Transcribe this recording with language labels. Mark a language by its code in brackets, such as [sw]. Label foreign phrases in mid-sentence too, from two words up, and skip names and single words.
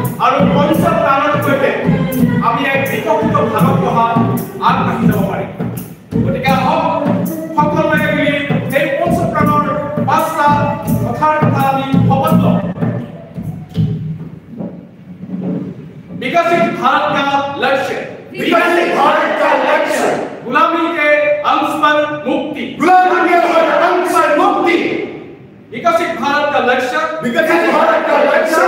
[as] আৰু পঞ্চ প্ৰাণৰ সৈতে আমি এক বিকশিত ভাৰত গঢ়াত আগবাঢ়ি যাব পাৰিম। গতিকে আহক সকলোৱে মিলি এই পঞ্চ প্ৰাণৰ পাঁচটা কথাৰ কথা আমি শপত লওঁ। [hi] विकसित भारत का लक्ष्य, विकसित भारत का लक्ष्य, गुलामी के अंश पर मुक्ति, गुलामी के अंश पर मुक्ति, विकसित भारत का लक्ष्य, विकसित भारत का लक्ष्य,